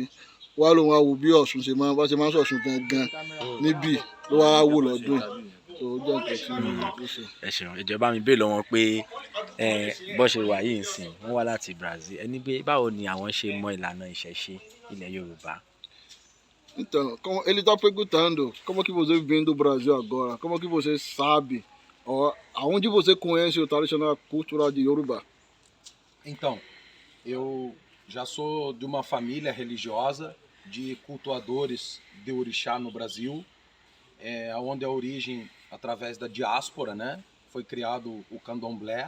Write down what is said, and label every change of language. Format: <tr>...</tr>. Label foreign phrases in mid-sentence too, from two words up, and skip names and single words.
<yo>Wá lóun wá wo bí Ọ̀ṣun ṣe máa ń ṣọ̀ṣun gangan níbí ló wá wò lọ́dún yìí. So ó jẹ́ nǹkan tí ó ṣe. Ẹ ṣeun, ìjọba mi béèrè lọ́wọ́ pé bó ṣe wà yìí nsìn wọ́n wá láti Brazil, ẹni pé báwo ni àwọn ṣe mọ ìlànà ìṣẹ̀ṣe ilẹ̀ Yorùbá?</yo> <pt>Então, ele está perguntando como que você vem do Brasil agora, como que você sabe, aonde você conhece o tradicional cultura de Yorubá? Então, eu já sou de uma família religiosa de cultuadores de orixá no Brasil, onde a origem, através da diáspora, né, foi criado o candomblé.</pt>